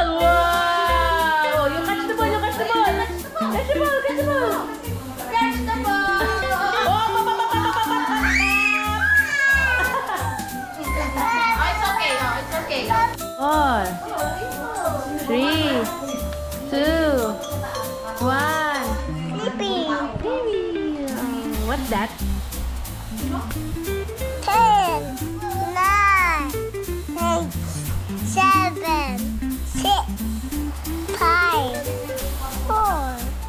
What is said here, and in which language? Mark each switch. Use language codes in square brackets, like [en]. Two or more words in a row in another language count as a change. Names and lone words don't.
[en] Wow! You catch the ball. You catch the ball. Catch the ball. Catch the ball. Catch the ball! Oh, pa, pa, pa, pa, pa, pa, pa, pa. Oh, it's okay. Oh, it's okay. 4, 3, 2, 1. Sleeping. Baby. What's that? 10, 9, 8, 7, 6, 5, 4,